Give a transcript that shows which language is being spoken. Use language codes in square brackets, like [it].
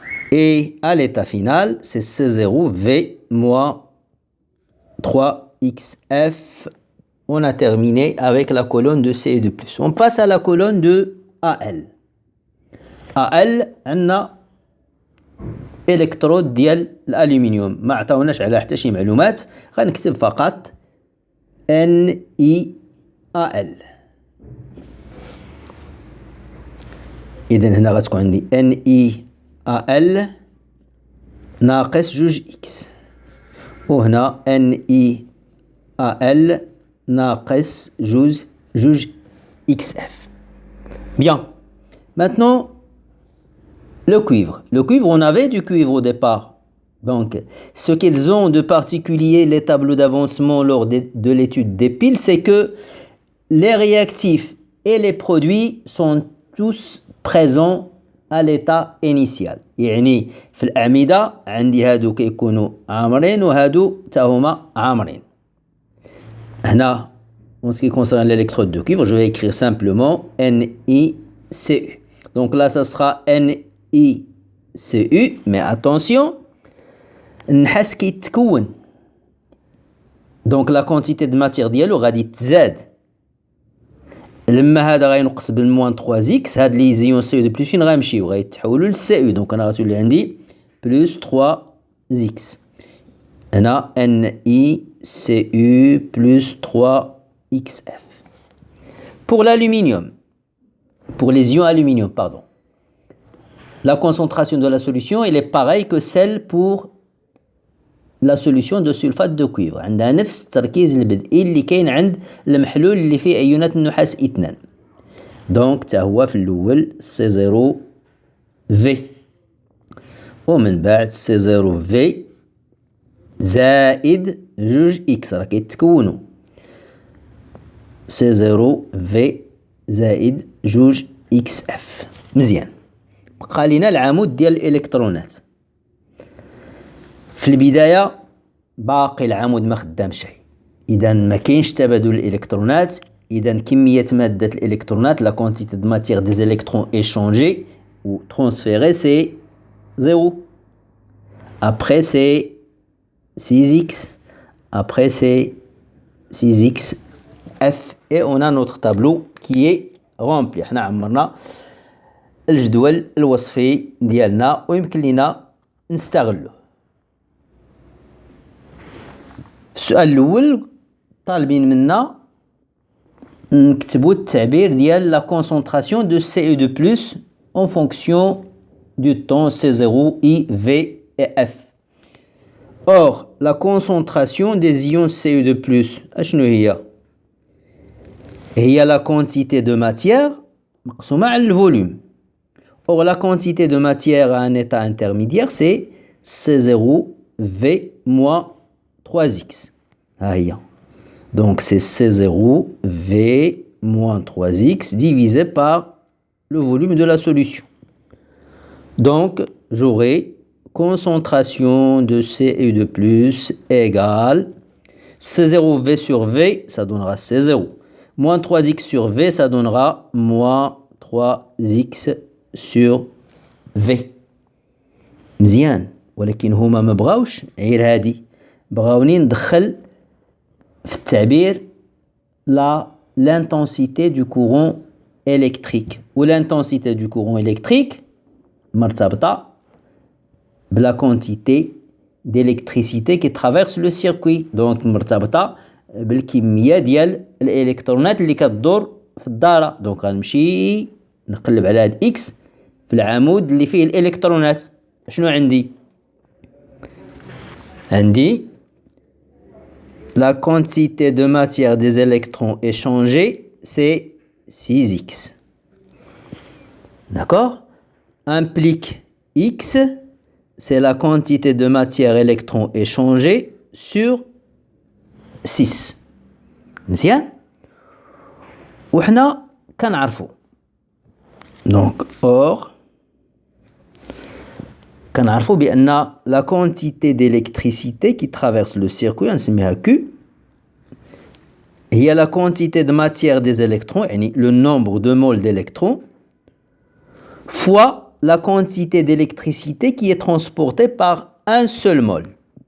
[fr] Et à l'état final, c'est C0 V moins 3xf. On a terminé avec la colonne de Cu2+. On passe à la colonne de Al. Al, on a électrode [ar] ديال الألومنيوم. ما عطاوناش على حتى شي معلومات, غنكتب فقط NeAl. إذن هنا غتكون عندي NeAl ناقص 2x, وهنا NeAl ناقص 2xf. [fr] Bien. Maintenant, le cuivre. Le cuivre, on avait du cuivre au départ. Donc, ce qu'ils ont de particulier, les tableaux d'avancement lors de l'étude des piles, c'est que les réactifs et les produits sont tous présents à l'état initial. [ar] يعني في الأعمدة عندي هادو كيكونوا عامرين وهادو تاهما عامرين. هنا, [fr] en ce qui concerne l'électrode de cuivre, je vais écrire simplement NiCu. Donc là, ça sera NiCu, mais attention, [ar] النحاس كيتكون. [fr] Donc la quantité de matière [ar] ديالو غادي تزاد. لما هذا غينقص بالموان 3x, هاد لي زيون Cu2+ فين غيمشيو؟ غيتحولوا للCu. دونك انا غتولي عندي بلس 3x. هنا [fr] NiCu plus 3xf. Pour l'aluminium, pour les ions aluminium, pardon, la concentration de la solution elle est pareille que celle pour la solution de sulfate de cuivre. [ar] عندها نفس التركيز البدئي اللي كاين عند المحلول اللي فيه أيونات النحاس 2. دونك تا هو في الأول C0V, ومن بعد C0V زائد 2x راه كيتكونوا C0V زائد 2xf. مزيان. بقى لنا العمود ديال الإلكترونات. في البداية باقي العمود ما خدام شيء, إذا ما كاينش تبادل الإلكترونات. إذا كمية مادة الإلكترونات, [fr] la quantité de matière des électrons échangés ou transférés, c'est 0. Après c'est 6x, après c'est 6xf, et on a notre tableau qui est rempli. [ar] حنا عمرنا الجدول الوصفي ديالنا ويمكن لنا نستغله. السؤال الأول طالبين منا نكتبوا التعبير ديال [fr] la concentration de Cu2+ en fonction du temps C0, I, V et F. Or, la concentration des ions Cu2+, [ar] أشنو هي؟ هي [fr] la quantité de matière [ar] مقسومة على [fr] le volume. Or, la quantité de matière à un état intermédiaire, c'est C0V moins 3x. [ar] ها هي. [fr] Donc c'est C0 V moins 3x divisé par le volume de la solution. Donc j'aurai concentration de CU2 plus égale C0 V sur V, ça donnera C0. Moins 3x sur V, ça donnera moins 3x sur V. [ar] مزيان ولكن هما ما بغاوش غير هادي بغاوني ندخل في التعبير [fr] l'intensité du courant électrique [ar] ou l'intensité du courant électrique مرتبطة بلا [fr] quantité d'électricité qui traverse le circuit donc [ar] مرتبطة بالكمية ديال الالكترونات اللي كتدور في الدارة دونك غنمشي نقلب على هاد اكس في العمود اللي فيه الالكترونات شنو عندي [fr] la quantité de matière des électrons échangés c'est 6x. D'accord? Implique x c'est la quantité de matière électrons échangés sur 6. [ar] مزيان وحنا كنعرفوا [fr] donc or [ar] كنعرفوا بأن [fr] la quantité d'électricité qui traverse le circuit [ar] نسميها [fr] Q [ar] هي [fr] la quantité de matière des électrons [ar] يعني [fr] le nombre de moles d'électrons fois la quantité d'électricité qui est transportée par un seul mole.